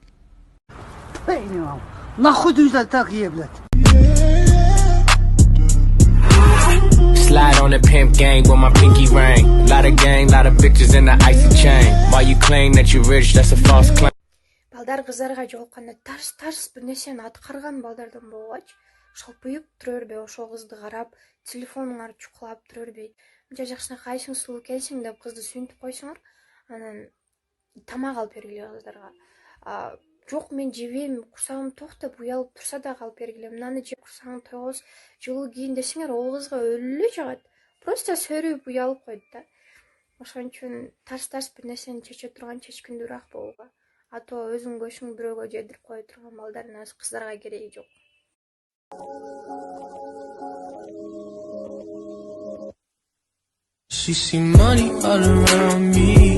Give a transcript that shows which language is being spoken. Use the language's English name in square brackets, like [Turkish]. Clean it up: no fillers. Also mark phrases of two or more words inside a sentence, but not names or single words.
[Russian] Нахуй ты так еблет? [English] Slide on the pimp gang with my pinky ring. Lot of gang, lot of bitches in the icy chain. Why you claim that you rich, that's a false claim. [Kyrgyz] Балдар кыздарга жолукканда тарс бир нерсени аткарган балдардан болгоч, шалпыйып тура бербей ошол кызды карап, телефонуңар чукулап тура бербейт. Мынча жакшына кайсың сулуу экенсиң деп кызды сүйүнтүп койсоңор, анан тамак алып бергиле кыздарга. Жок, мен жебейм, курсагым ток деп уялып турса да алып бергиле. Мынаны жеп курсагың тойгоз, жылуу кийин десеңер, ол кызга өлүлө жагат. Просто сөрүп уялып койду да. Ошон үчүн тарс бир нерсени чече турган чечкиндүүрөөк болууга. А то өзүң көшүң бирөөгө жедирип кое турган балдардын кыздарга кереги жок. [English] She see money all around me.